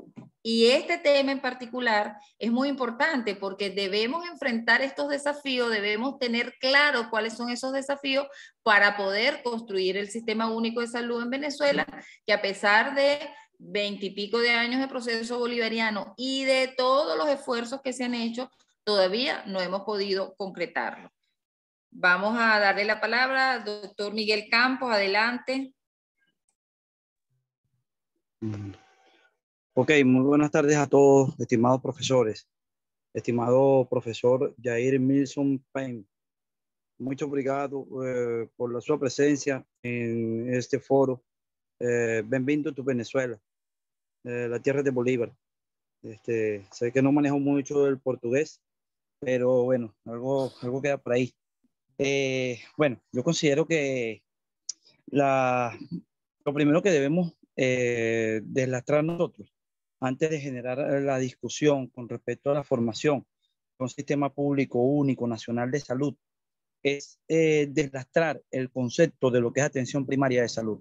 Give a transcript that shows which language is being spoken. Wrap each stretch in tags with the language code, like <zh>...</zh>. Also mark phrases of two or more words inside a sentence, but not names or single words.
<es>Y este tema en particular es muy importante porque debemos enfrentar estos desafíos, debemos tener claro cuáles son esos desafíos para poder construir el sistema único de salud en Venezuela, que a pesar de 20 y pico de años de proceso bolivariano y de todos los esfuerzos que se han hecho, todavía no hemos podido concretarlo. Vamos a darle la palabra al doctor Miguel Campos, adelante. Ok, muy buenas tardes a todos, estimados profesores. Estimado profesor Jair Nilsson Payne,</es> <pt>muito obrigado</pt> <es>por la sua presencia en este foro.</es> <pt>Bem-vindo a</pt> <es>Venezuela, la tierra de Bolívar. Sé que no manejo mucho el portugués, pero bueno, algo queda por ahí. Bueno, yo considero que lo primero que debemos deslastrar nosotros antes de generar la discusión con respecto a la formación de un sistema público único nacional de salud es deslastrar el concepto de lo que es atención primaria de salud.</es>